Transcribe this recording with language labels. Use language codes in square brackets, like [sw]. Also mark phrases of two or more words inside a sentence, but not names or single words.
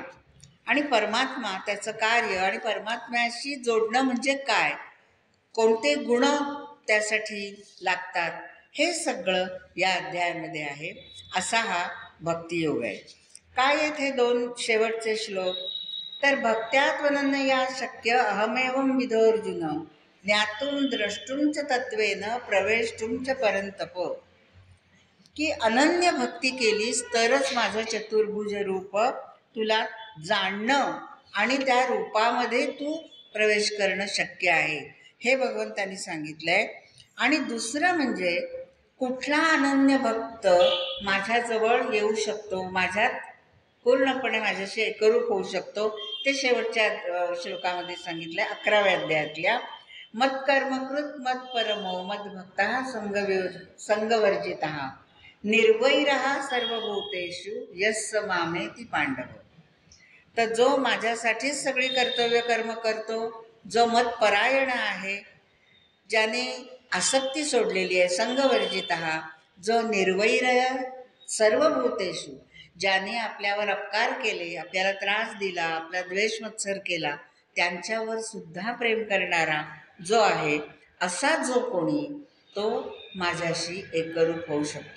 [mr] आणि परमात्मा, त्याचं कार्य आणि परमात्म्याशी जोडणं म्हणजे काय, कोणते गुण त्यासाठी लागतात, हे सगळं या अध्यायामध्ये आहे. असा हा भक्तियोग आहे. काय आहेत हे 2 शेवटचे श्लोक? [sa] तर भक्त्यात्वनन्या शक्य अहमेवं विधोर्जुन ज्ञातुं द्रष्टुंच तत्वेन प्रवेष्टुंच परंतप. [mr] की अनन्य भक्ती केलीस तरच माझं चतुर्भुज रूप तुला जाणणं आणि त्या रूपामध्ये तू प्रवेश करणं शक्य आहे, हे भगवंतांनी सांगितलंय. आणि दुसरं म्हणजे कुठला अनन्य भक्त माझ्याजवळ येऊ शकतो, माझ्यात पूर्णपणे माझ्याशी एकरूप होऊ शकतो, ते शेवटच्या श्लोकामध्ये सांगितलंय 11व्या अध्यायातल्या. [sa] मत्कर्मकृत मत्परमो मद्भक्तः संगवर्जितः निर्वैरः सर्वभूतेषु यस्य मामेति पांडव. [mr] तर जो माझ्यासाठीच सगळी कर्तव्य कर्म करतो, जो मतपरायण आहे, ज्याने आसक्ती सोडलेली आहे, संगवर्जितः, जो [sa] निर्वैर सर्वभूतेषु, [mr] ज्याने आपल्यावर अपकार केले, आपल्याला त्रास दिला, आपला द्वेष मत्सर केला, त्यांच्यावर सुद्धा प्रेम करणारा जो आहे, असा जो कोणी, तो माझ्याशी एकरूप होऊ शकतो.